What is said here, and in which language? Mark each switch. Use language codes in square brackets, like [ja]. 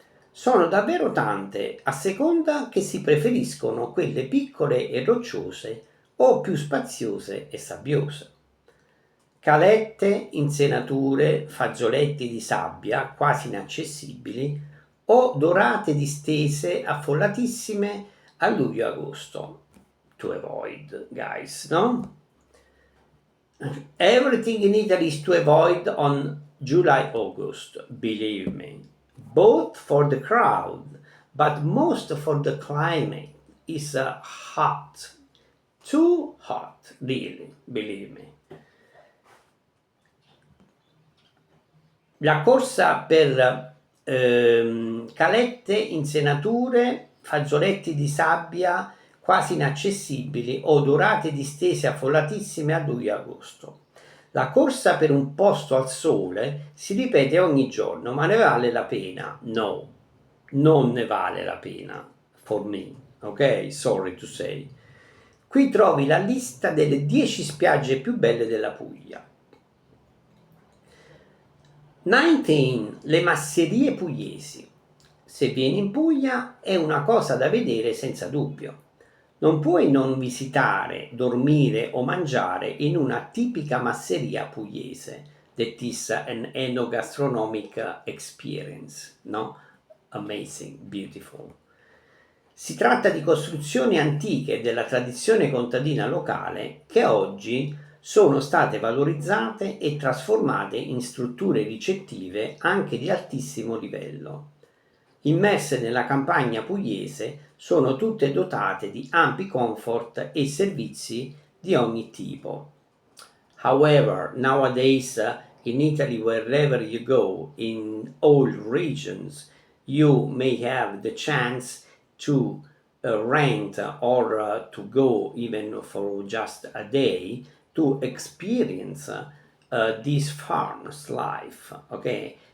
[it] Sono davvero tante, a seconda che si preferiscono quelle piccole e rocciose o più spaziose e sabbiose. Calette, insenature, fagioletti di sabbia quasi inaccessibili o dorate distese affollatissime a luglio-agosto. [en] To avoid, guys, no? Everything in Italy is to avoid on July-August, believe me. Both for the crowd, but most for the climate is hot. Too hot, really, believe me. [it] La corsa per calette, insenature, fagioletti di sabbia quasi inaccessibili o dorate distese affollatissime a luglio e agosto. La corsa per un posto al sole si ripete ogni giorno, ma ne vale la pena? No, non ne vale la pena, [en] for me, ok? Sorry to say. [it] Qui trovi la lista delle 10 spiagge più belle della Puglia. 19. Le masserie pugliesi. Se vieni in Puglia è una cosa da vedere senza dubbio. Non puoi non visitare, dormire o mangiare in una tipica masseria pugliese. [en] That is an enogastronomic experience, no? Amazing, beautiful. [it] Si tratta di costruzioni antiche della tradizione contadina locale che oggi sono state valorizzate e trasformate in strutture ricettive anche di altissimo livello. Immerse nella campagna pugliese, sono tutte dotate di ampi comfort e servizi di ogni tipo. [en] However, nowadays in Italy, wherever you go, in all regions, you may have the chance to rent or to go even for just a day to experience this farm's life, okay?